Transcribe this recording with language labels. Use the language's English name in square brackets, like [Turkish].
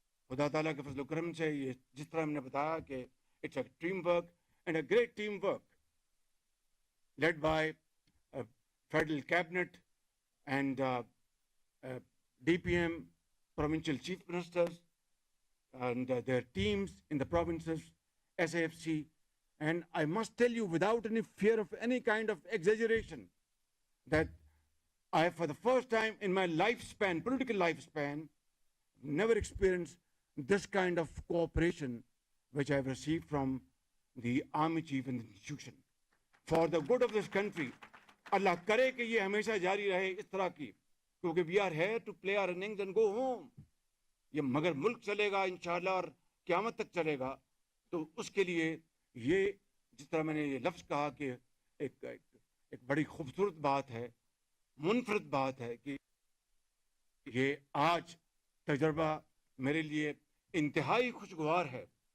[Urdu] خدا تعالیٰ کے فضل و کرم سے یہ جس طرح ہم نے بتایا کہ [English] It's a team work and a great team work led by federal cabinet and DPM, provincial chief ministers, and their teams in the provinces, SAFC. And I must tell you without any fear of any kind of exaggeration that I, for the first time in my lifespan, political lifespan, never experienced this kind of cooperation which I have received from the army chief and the institution. For the good of this country, [Urdu] اللہ کرے کہ یہ ہمیشہ جاری رہے اس طرح کی, کیونکہ [English] we are here to play our innings and go home. [Urdu] یہ مگر ملک چلے گا انشاءاللہ اور قیامت تک چلے گا. تو اس کے لیے یہ جس طرح میں نے یہ لفظ کہا کہ ایک بڑی خوبصورت بات ہے, منفرد بات ہے کہ یہ آج تجربہ میرے لیے انتہائی خوشگوار ہے.